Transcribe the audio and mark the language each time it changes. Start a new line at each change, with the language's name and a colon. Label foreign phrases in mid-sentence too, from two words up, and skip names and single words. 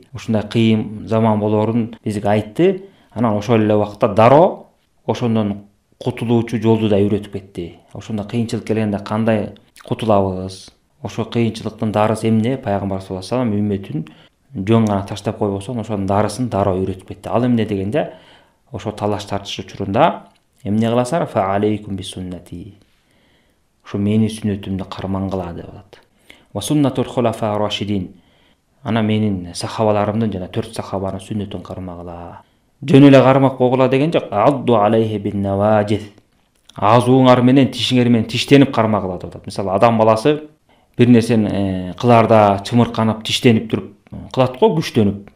Kyrgyz: Ушундай кыйын заман болорун бизге айтты. Анан ошол эле убакта дароо ошондон кутулуучу жолду да үйрөтүп кетти. Ошондо кыйынчылык келгенде кандай кутулабыз? Ошо кыйынчылыктын дарысы эмне? Пайгамбар
Arabic: صلى الله عليه وسلم
Kyrgyz: үммөтүн жөн гана таштап койбосо, ошонун дарысын дароо үйрөтүп кетти. Ал эмне дегенде, ошо талаш тартыш учурунда эмне кыласыңар?
Arabic: فعليكم بسنتي.
Kyrgyz: Ошо менин сүннөтүмдү кармангыла деп атат.
Arabic: وسنة الخلفاء الراشدين.
Kyrgyz: Ана менин сахабаларымдын жана 4 сахабанын сүннөтүн кармагыла. Жөн эле кармак койгула деген жок.
Arabic: عضوا عليها بالنواجذ.
Kyrgyz: Азууңар менен, тишиңер менен тиштенип кармагыла деп атат. Мисалы, адам баласы бир нерсени кыларда чымырканып, тиштенип туруп кылат го, күчтөнүп.